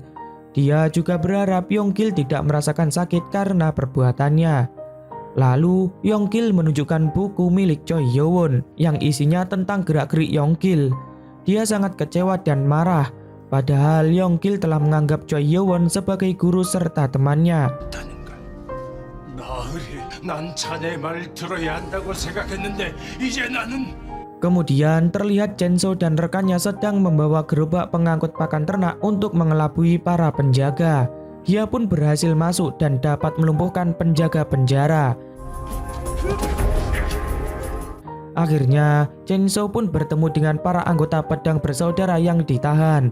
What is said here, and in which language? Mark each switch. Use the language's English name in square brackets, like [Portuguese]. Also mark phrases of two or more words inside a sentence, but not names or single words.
[Indonesian] Dia juga berharap Yonggil tidak merasakan sakit karena perbuatannya. Lalu Yonggil menunjukkan buku milik Choi Hyowon yang isinya tentang gerak-gerik Yonggil. Dia sangat kecewa dan marah, padahal Yonggil telah menganggap Choi Hyowon sebagai guru serta temannya. [Korean] 나으리, 난 자네 말 들어야 한다고 생각했는데 이제 나는 [Indonesian] Kemudian terlihat Chenso dan rekannya sedang membawa gerobak pengangkut pakan ternak untuk mengelabui para penjaga. Dia pun berhasil masuk dan dapat melumpuhkan penjaga penjara. Akhirnya, Chenso pun bertemu dengan para anggota pedang bersaudara yang ditahan.